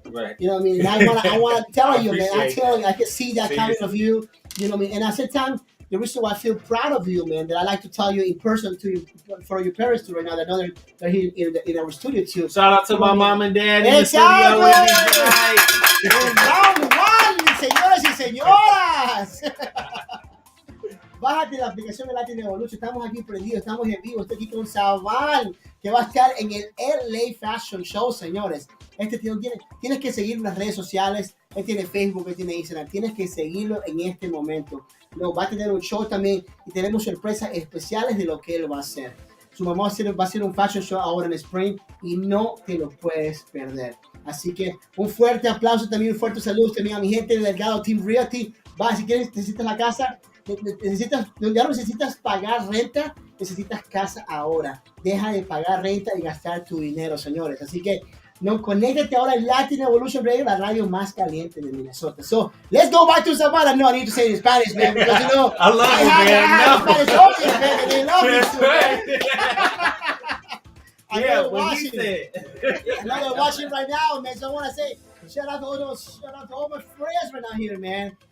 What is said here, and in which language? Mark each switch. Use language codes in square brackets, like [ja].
[en] Right. You know what I mean? And I wanna tell you, man. I tell you, I can see that coming of you. You know what I mean? And at the same time, the reason why I feel proud of you, man, that I like to tell you in person to you, for your parents too right now, that they're here in our studio too. Shout out to my mom and dad in exactly. the studio with me tonight. Round one, [es] señores y señoras. Bájate la aplicación de Latin Evolution. Estamos aquí prendidos, estamos en vivo. Estoy aquí con Saban, que va a estar en el LA Fashion Show, señores. Tienes que seguir en las redes sociales. Él tiene Facebook, él tiene Instagram. Tienes que seguirlo en este momento. No, va a tener un show también y tenemos sorpresas especiales de lo que él va a hacer. Su mamá va a hacer un fashion show ahora en Spring y no te lo puedes perder. Así que un fuerte aplauso también, un fuerte saludo también a mi gente del Delgado Team Realty. Va, si quieres, necesitas la casa. Ya no necesitas pagar renta, necesitas casa ahora. Deja de pagar renta y gastar tu dinero, señores. Así que no, conéctate ahora en Latin Evolution Radio, la radio más caliente de Minnesota. [en] So, let's go back to Savannah. No, I need to say it in Spanish, man, because, you know, I love it, man. Spanish audience, man, and they love me too, man. Yeah, what he said. I know they're watching right now, man, so I want to say, shout out to all my friends right now here, man.